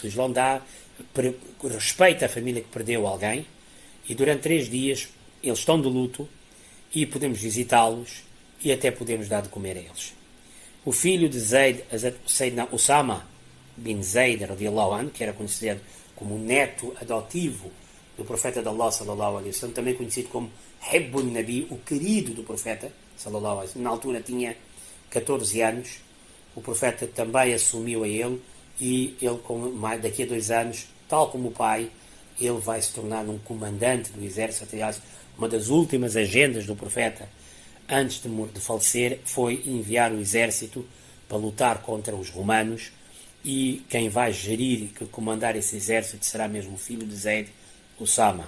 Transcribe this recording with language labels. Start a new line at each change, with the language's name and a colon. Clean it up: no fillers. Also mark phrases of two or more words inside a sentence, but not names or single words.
Portuguese: O Islão respeita a família que perdeu alguém, e durante 3 dias eles estão de luto e podemos visitá-los e até podemos dar de comer a eles. O filho de Zayd, Sayyidina Usama bin Zayd,
Arabic: رضي الله عنه,
Portuguese: que era considerado como o neto adotivo do profeta de Allah,
Arabic: صلى الله عليه وسلم,
Portuguese: também conhecido como
Arabic: حب النبي,
Portuguese: o querido do profeta,
Arabic: صلى الله عليه وسلم.
Portuguese: Na altura tinha 14 anos, o profeta também assumiu a ele, e ele, daqui a 2 anos, tal como o pai, ele vai se tornar um comandante do exército. Aliás, uma das últimas agendas do profeta, antes de falecer, foi enviar o exército para lutar contra os romanos, e quem vai gerir e comandar esse exército será mesmo o filho de Zayd, Usama.